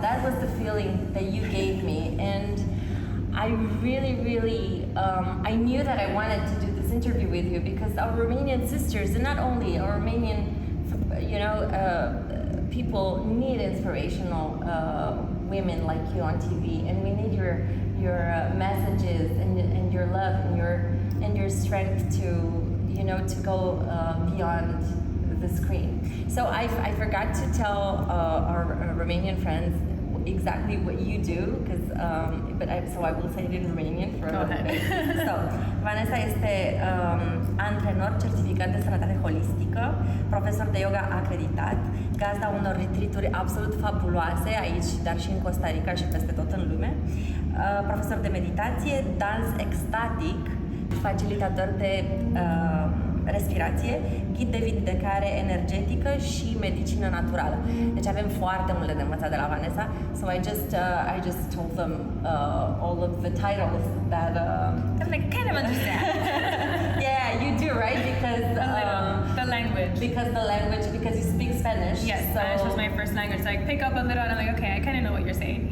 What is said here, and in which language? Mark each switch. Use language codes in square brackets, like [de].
[en] That was the feeling that you gave me, and I really, I knew that I wanted to do this interview with you because our Romanian sisters, and not only our Romanian, people need inspirational women like you on TV, and we need your messages and your love and your strength to go beyond the screen. So I forgot to tell our Romanian friends exactly what you do, so I will say it in Romanian for a little bit. [ro] So, Vanessa este antrenor, certificat de sănătate holistică, profesor de yoga acreditat, gazda unor retreat-uri absolut fabuloase aici, dar și în Costa Rica și peste tot în lume, profesor de meditație, dans extatic, facilitator de respirație, ghid de vindecare energetică și medicină naturală. Deci avem foarte multe de învățat de la Vanessa. [en] So I just told them all of the titles that I'm like, kind of understand. Yeah, you do, right? Because the language. Because you speak Spanish. Yes, so Spanish was my first language. So I pick up a little and I'm like, okay, I kind of know what you're saying.